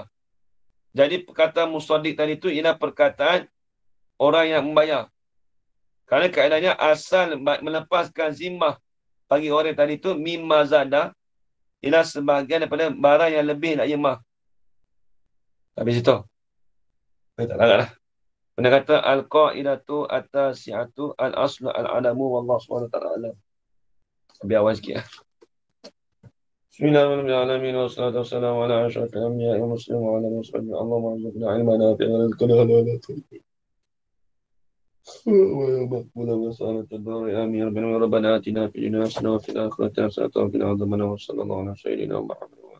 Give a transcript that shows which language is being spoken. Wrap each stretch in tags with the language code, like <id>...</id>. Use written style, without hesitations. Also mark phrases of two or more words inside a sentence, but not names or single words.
<ms>Jadi perkataan musaddiq tadi itu ialah perkataan orang yang membayar. Kerana kaedahnya asal melepaskan zimmah bagi orang tadi itu</ms> <ar>مما زاد,</ar> <ms>ialah sebahagian daripada barang yang lebih nak zimmah. Habis itu. Tak larang lah. Benda kata</ms> <ar>القاعدة التاسعة الأصل العدم والله سبحانه وتعالى أعلم.</ar> <ms>Lebih awal sikit lah.</ms> <ar>بسم الله الرحمن الرحيم والصلاة والسلام على أشرف الأنبياء والمرسلين وعلى آله وصحبه. اللهم ارزقنا علما نافعا ورزقا حلالا طيبا. ومقبولا وصالة الدار آمين ربنا آتنا في الدنيا حسنة وفي الآخرة حسنة وقنا عذاب النار وصلى الله على سيدنا محمد</ar>